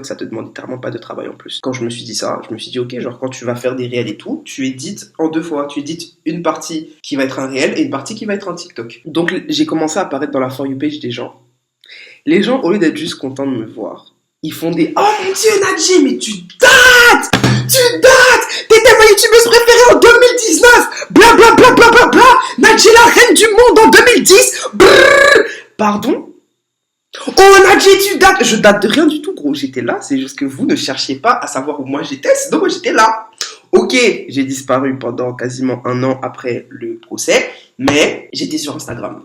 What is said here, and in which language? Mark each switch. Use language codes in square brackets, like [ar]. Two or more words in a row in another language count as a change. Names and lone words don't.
[fr] Ça te demande littéralement pas de travail en plus. Quand je me suis dit ça, je me suis dit, ok, genre quand tu vas faire des réels et tout, tu édites en 2 fois. Tu édites une partie qui va être un réel et une partie qui va être un TikTok. Donc j'ai commencé à apparaître dans la [en] For You page [fr] des gens. Les gens, au lieu d'être juste contents de me voir, ils font des oh mon dieu, Nadji, mais tu dates! Tu dates! T'étais ma youtubeuse préférée en 2019! Bla bla bla bla bla bla! Nadji, la reine du monde en 2010! Brrr! Pardon? Oh Nadji, tu dates! Je date de rien du tout, gros. J'étais là, c'est juste que vous ne cherchiez pas à savoir où moi j'étais, sinon moi j'étais là. Ok, j'ai disparu pendant quasiment 1 an après le procès, mais j'étais sur Instagram.